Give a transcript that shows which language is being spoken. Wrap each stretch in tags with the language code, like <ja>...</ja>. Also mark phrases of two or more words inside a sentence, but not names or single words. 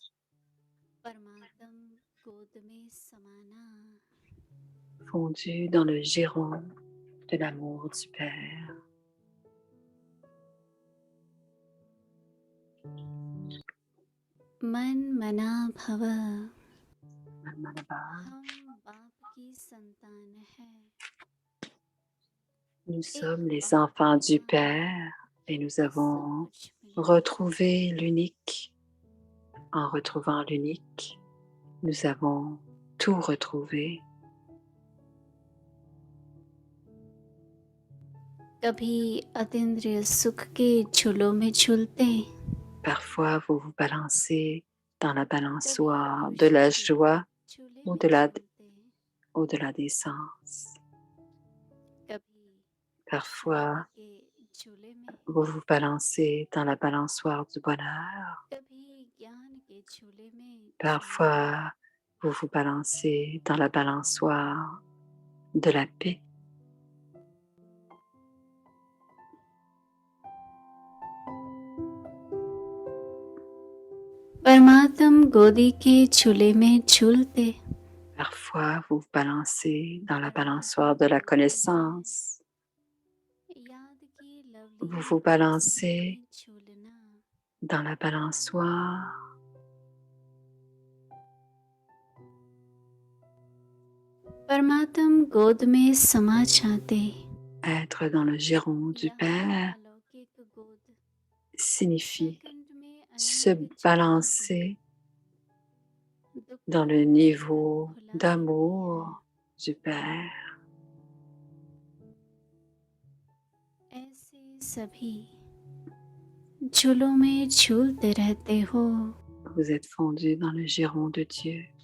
<hi>परमात्म गोदमें समाना.</hi> <fr>Fondu dans le giron de l'amour du Père.</fr> <hi>Manmanabhava. Manmanabhav. हम बाप की संतान हैं.</hi> <fr>Nous sommes les enfants du Père et nous avons retrouvé l'unique. En retrouvant l'unique, nous avons tout retrouvé.</fr> <hi>कभी अतीन्द्रिय सुख के झूलों में झूलते,</hi> <fr>Parfois, vous vous balancez dans la</fr> <hi>कभी</hi> <fr>balançoire de</fr> <hi>खुशी</hi> <fr>la</fr> <hi>के</hi> <fr>joie</fr> <hi>झूले</hi> <fr>ou</fr> <hi>में</hi> <fr>de la,</fr> <hi>झूलते,</hi> <fr>au-delà des sens.</fr> <hi>कभी</hi> <fr>Parfois,</fr> <hi>शांति के झूले में,</hi> <fr>vous vous balancez dans la balançoire du bonheur.</fr> <hi>कभी ज्ञान के झूले में झूलते,</hi> <fr>Parfois, vous vous balancez dans la balançoire de la paix.</fr> <hi>परमात्म गोदी के झूले में झूलते,</hi> <fr>Parfois, vous vous balancez dans la balançoire de la connaissance.</fr> <hi>याद की</hi> <fr>Vous</fr> <hi>लवली</hi> <fr>vous balancez</fr> <hi>में झूलना,</hi> <fr>dans la balançoire</fr> <hi>परमात्म गोद में समा जाते,</hi> <fr>être dans le giron du</fr> <hi>यहाँ</hi> <fr>Père</fr> <hi>अलौकिक गोद</hi> <fr>signifie</fr> <hi>सेकंड में</hi> <fr>se</fr> <hi>अनंत जगह</hi> <fr>balancer</fr> <hi>से दुख</hi> <fr>dans le</fr> <hi>का</hi> <fr>niveau</fr> <hi>दरवाजा खुला देती</hi> <fr>d'amour du Père.</fr> <hi>है। ऐसे सभी झूलों में झूलते रहते हो।</hi> <fr>Vous êtes fondu dans le giron de Dieu.</fr>